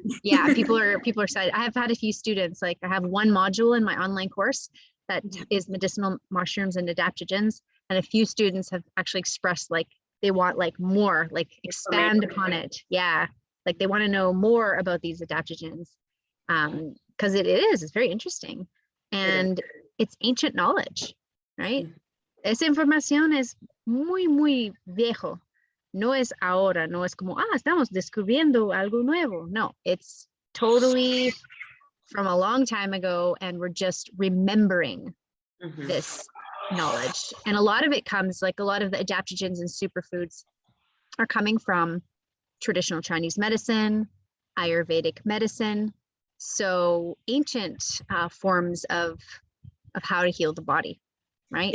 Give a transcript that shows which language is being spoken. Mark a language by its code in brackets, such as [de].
[en] Yeah, people are excited. I have had a few students, I have one module in my online course that is medicinal mushrooms and adaptogens, and a few students have actually expressed they want more, expand upon it. Yeah, they want to know more about these adaptogens, because it's very interesting, and it's ancient knowledge, right? [es] Esa información es muy viejo. No es ahora, no es como, estamos descubriendo algo nuevo. [en] No, it's totally from a long time ago, and we're just remembering this knowledge. And a lot of it comes, a lot of the adaptogens and superfoods are coming from traditional Chinese medicine, Ayurvedic medicine, so ancient forms of how to heal the body, right?